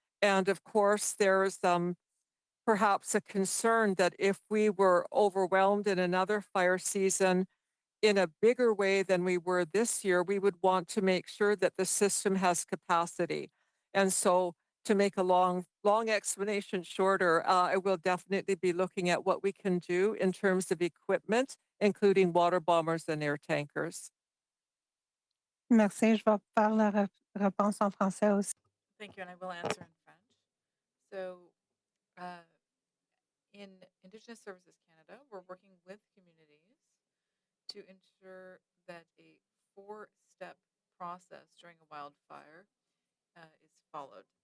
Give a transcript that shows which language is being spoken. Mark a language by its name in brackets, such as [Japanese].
[English] And of course, there's perhaps a concern that if we were overwhelmed in another fire season, in a bigger way than we were this year, we would want to make sure that the system has capacity. And so, to make a long explanation shorter, I will definitely be looking at what we can do in terms of equipment, including water bombers and air tankers. [French] Merci, je vais faire la réponse en français aussi. [English] Thank you, and I will answer in French. So, in Indigenous Services Canada, we're working with communities to ensure that a 4-step process during a wildfire is followed.